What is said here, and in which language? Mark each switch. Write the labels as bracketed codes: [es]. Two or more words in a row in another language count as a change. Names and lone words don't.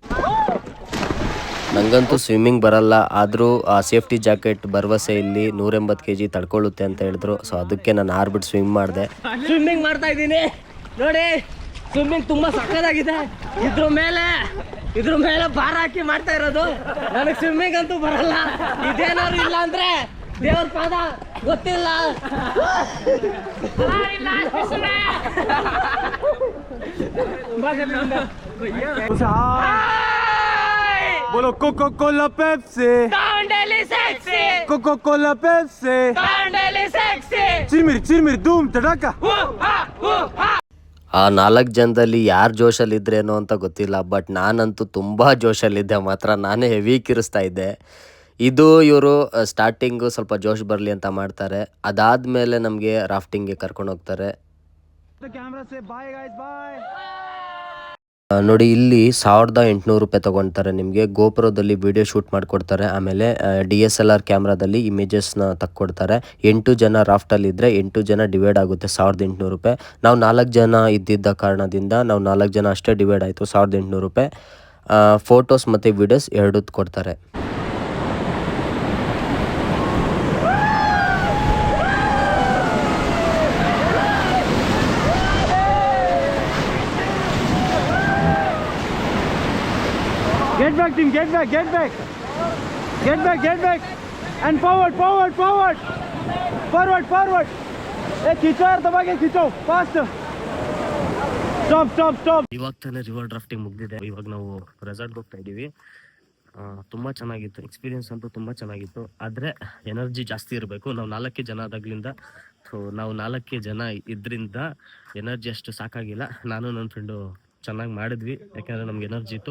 [kn] ನನಗಂತೂ ಸ್ವಿಮ್ಮಿಂಗ್ ಬರಲ್ಲ, ಆದರೂ ಆ [en] safety jacket [kn] ಭರವಸೆಯಲ್ಲಿ 180 kg ತಡ್ಕೊಳ್ಳುತ್ತೆ ಅಂತ ಹೇಳಿದ್ರು. ಸೊ ಅದಕ್ಕೆ ನಾನು ಆರ್ಬಿಟ್ಟು ಸ್ವಿಮ್ ಮಾಡಿದೆ. ಸ್ವಿಮ್ಮಿಂಗ್ ಮಾಡ್ತಾ ಇದ್ದೀನಿ ನೋಡಿ. ಸ್ವಿಮ್ಮಿಂಗ್ ತುಂಬಾ ಸಕ್ಕತ್ತಾಗಿದೆ. ಇದ್ರ ಮೇಲೆ ಭಾರ ಹಾಕಿ ಮಾಡ್ತಾ ಇರೋದು. ನನಗೆ ಸ್ವಿಮ್ಮಿಂಗ್ ಅಂತೂ ಬರಲ್ಲ. ಇದೇನಾದ್ರು ಇಲ್ಲ ಅಂದ್ರೆ ದೇವ್ರ ಪಾದ ಗೊತ್ತಿಲ್ಲ. [hi] बोलो कोको कोला पेप्सी, कोको कोला पेप्सी, चिरमिर चिरमिर धूम धड़ाका. [kn] ಆ 4 ಜನದಲ್ಲಿ ಯಾರು ಜೋಶಲ್ಲಿದ್ರೇನೋ ಅಂತ ಗೊತ್ತಿಲ್ಲ, ಬಟ್ ನಾನಂತೂ ತುಂಬ ಜೋಶಲ್ಲಿದ್ದೆ ಮಾತ್ರ. ನಾನೇ ಹೆವಿ ಕಿರಿಸ್ತಾ ಇದ್ದೆ. ಇದು ಇವರು ಸ್ಟಾರ್ಟಿಂಗು ಸ್ವಲ್ಪ ಜೋಶ್ ಬರಲಿ ಅಂತ ಮಾಡ್ತಾರೆ. ಅದಾದಮೇಲೆ ನಮಗೆ ರಾಫ್ಟಿಂಗ್ಗೆ ಕರ್ಕೊಂಡು ಹೋಗ್ತಾರೆ. [hi] कैमरा से [en] bye guys bye. [kn] ನೋಡಿ ಇಲ್ಲಿ 1800 ರೂಪಾಯಿ ತೊಗೊಳ್ತಾರೆ. ನಿಮಗೆ ಗೋಪುರದಲ್ಲಿ [en] video shoot [kn] ಮಾಡಿಕೊಡ್ತಾರೆ. ಆಮೇಲೆ DSLR ಕ್ಯಾಮ್ರಾದಲ್ಲಿ ಇಮೇಜಸ್ನ ತಕ್ಕೊಡ್ತಾರೆ. 8 ಜನ ರಾಫ್ಟಲ್ಲಿದ್ದರೆ 8 ಜನ ಡಿವೈಡ್ ಆಗುತ್ತೆ 1800 ರೂಪಾಯಿ. ನಾವು 4 ಜನ ಇದ್ದಿದ್ದ ಕಾರಣದಿಂದ ನಾವು 4 ಜನ ಅಷ್ಟೇ ಡಿವೈಡ್ ಆಯಿತು 1800 ರೂಪಾಯಿ. ಫೋಟೋಸ್ ಮತ್ತು ವಿಡಿಯೋಸ್ ಎರಡೂ ಕೊಡ್ತಾರೆ. [en] Get back team, get back, get back, get back, get back, and forward, forward, forward, forward, forward. [hi] Hey, खींचो यार, दबा के खींचो, [en] fast. Stop, stop, stop. [kn] ಇವಾಗ ತಾನೇ [en] river drafting [kn] ಮುಗಿದಿದೆ. ಇವಾಗ ನಾವು ರೆಸಾರ್ಟ್ಗೆ ಹೋಗ್ತಾ ಇದ್ದೀವಿ. ತುಂಬ ಚೆನ್ನಾಗಿತ್ತು ಎಕ್ಸ್ಪೀರಿಯನ್ಸ್ ಅಂತೂ ತುಂಬ ಚೆನ್ನಾಗಿತ್ತು. ಆದರೆ ಎನರ್ಜಿ ಜಾಸ್ತಿ ಇರಬೇಕು. ನಾವು 4 ಜನ ಆದಾಗ್ಲಿಂದ, ಸೊ ನಾವು 4 ಜನ ಇದರಿಂದ ಎನರ್ಜಿ ಅಷ್ಟು ಸಾಕಾಗಿಲ್ಲ. ನಾನು ನನ್ನ ಫ್ರೆಂಡು ಚೆನ್ನಾಗಿ ಮಾಡಿದ್ವಿ, ಯಾಕೆಂದರೆ ನಮ್ಗೆ ಎನರ್ಜಿ ಇತ್ತು.